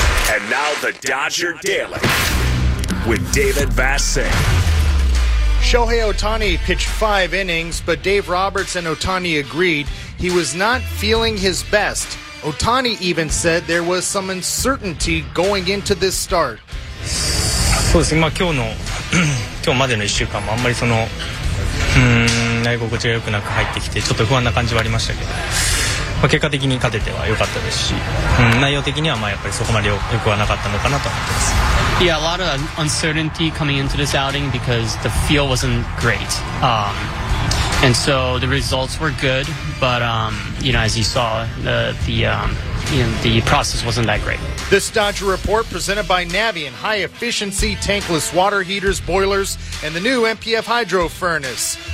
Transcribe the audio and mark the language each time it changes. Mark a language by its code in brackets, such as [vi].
[en] And now the Dodger Daily. With David Vassay. Shohei Ohtani pitched 5 innings, but Dave Roberts and Ohtani agreed he was not feeling his best. Ohtani even said there was some uncertainty going into this start. [ja] そうですね。まあ今日までの1週間もあんまりその内心地が良くなく入ってきて、ちょっと不安な感じはありましたけど、まあ、結果的に勝てては良かったですし、内容的にはまあやっぱりそこまで良くはなかったのかなと思ってます。 [en] Yeah, a lot of uncertainty coming into this outing because the feel wasn't great. And so the results were good, but you know, as you saw, the process wasn't that great. This Dodger Report presented by Navien high-efficiency tankless water heaters, boilers, and the new MPF Hydro Furnace.